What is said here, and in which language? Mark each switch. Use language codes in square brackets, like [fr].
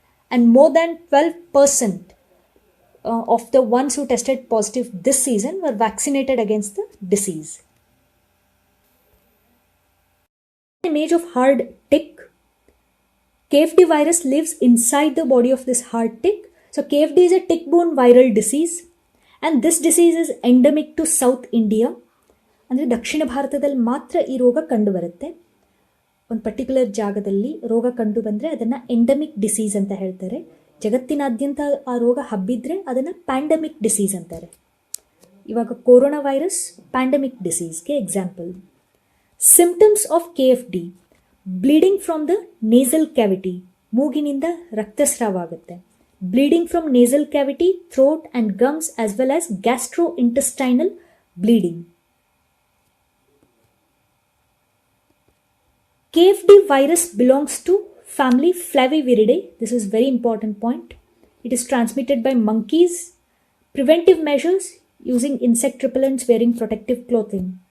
[en] And more than 12% of the ones who tested positive this season were vaccinated against the disease. Image of hard tick. KFD virus lives inside the body of this hard tick. So KFD is a tick-borne viral disease, and this disease is endemic to South India. [kn] ಅಂದರೆ ದಕ್ಷಿಣ ಭಾರತದಲ್ಲಿ ಮಾತ್ರ ಈ ರೋಗ ಕಂಡು ಬರುತ್ತೆ. ಒಂದು particular ಜಾಗದಲ್ಲಿ ರೋಗ ಕಂಡು ಬಂದರೆ ಅದನ್ನು ಎಂಡಮಿಕ್ ಡಿಸೀಸ್ ಅಂತ ಹೇಳ್ತಾರೆ. ಜಗತ್ತಿನಾದ್ಯಂತ ಆ ರೋಗ ಹಬ್ಬಿದ್ರೆ ಅದನ್ನು ಪ್ಯಾಂಡಮಿಕ್ ಡಿಸೀಸ್ ಅಂತಾರೆ. ಇವಾಗ corona virus pandemic ಡಿಸೀಸ್ಗೆ example. [en] symptoms of KFD: bleeding from the nasal cavity, [kn] ಮೂಗಿನಿಂದ ರಕ್ತಸ್ರಾವ ಆಗುತ್ತೆ. [en] Bleeding from nasal cavity, throat and gums as well as gastrointestinal bleeding. KFD virus belongs to family Flaviviridae. This is very important point. It is transmitted by monkeys. Preventive measures: using insect repellents, wearing protective clothing.